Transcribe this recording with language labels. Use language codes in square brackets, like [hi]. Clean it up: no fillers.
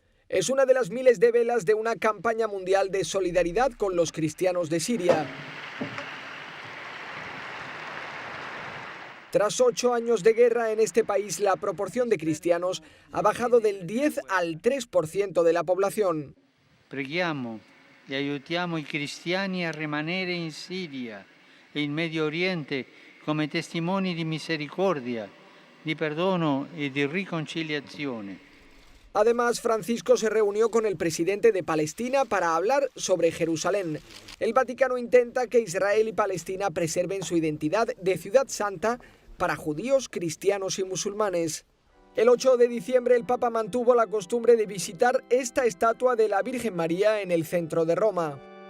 [es] Es una de las miles de velas de una campaña mundial de solidaridad con los cristianos de Siria. Tras 8 años de guerra en este país, la proporción de cristianos ha bajado del 10 al 3% de la población. [it] Preghiamo e aiutiamo i cristiani a rimanere in Siria e in Medio Oriente come testimoni di misericordia, di perdono e di riconciliazione. [es] Además, Francisco se reunió con el presidente de Palestina para hablar sobre Jerusalén. El Vaticano intenta que Israel y Palestina preserven su identidad de ciudad santa para judíos, cristianos y musulmanes. El 8 de diciembre el Papa mantuvo la costumbre de visitar esta estatua de la Virgen María en el centro de Roma.